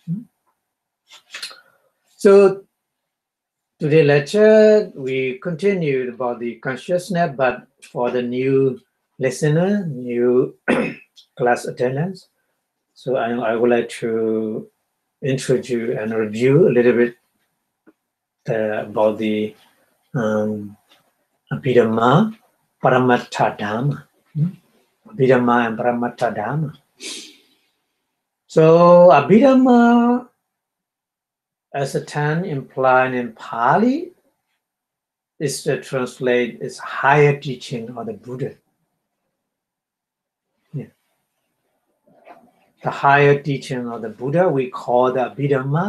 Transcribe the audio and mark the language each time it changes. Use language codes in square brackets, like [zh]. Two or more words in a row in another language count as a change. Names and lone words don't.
[en] So today lecture, we continued about the consciousness, but for the new listener, new class attendance. So I would like to introduce and review a little bit about the Abhidhamma, [pi] Paramattha Dhamma. Abhidhamma and Paramattha Dhamma. [en] So Abhidhamma, as a term implied in Pali, is to translate as higher teaching of the Buddha. Yeah. The higher teaching of the Buddha we call the Abhidhamma.